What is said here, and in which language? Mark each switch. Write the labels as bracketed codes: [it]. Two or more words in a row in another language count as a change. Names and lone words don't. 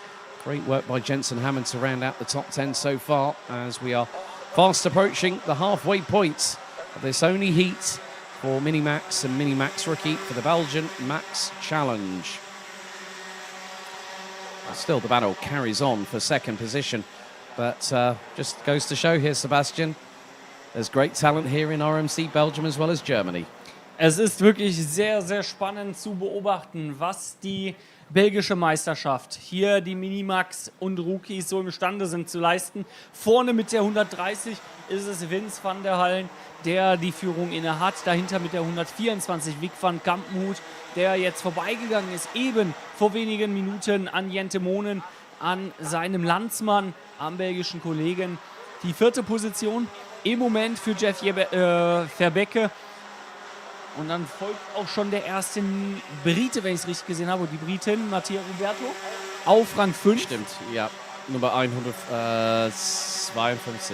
[en] Great work by Jensen Hammond to round out the top 10 so far, as we are fast approaching the halfway point of this only heat for Minimax and Minimax Rookie for the Belgian Max Challenge. Still, the battle carries on for second position, but just goes to show here, Sebastian, there's great talent here in RMC Belgium as well as Germany. [de] Es ist wirklich sehr, sehr spannend zu beobachten, was die belgische Meisterschaft hier die Minimax und Rookies so imstande sind zu leisten. Vorne mit der 130 ist es Vince van der Hallen, der die Führung inne hat. Dahinter mit der 124 Vic van Kampenhout, der jetzt vorbeigegangen ist, eben vor wenigen Minuten an Jent de Moonen, an seinem Landsmann, am belgischen Kollegen. Die 4. Position im Moment für Jeff Verbeek. Und dann folgt auch schon der erste Brite, wenn ich es richtig gesehen habe, die Britin, Mattia Roberto, auf Rang 5. Stimmt, ja, Nummer 152.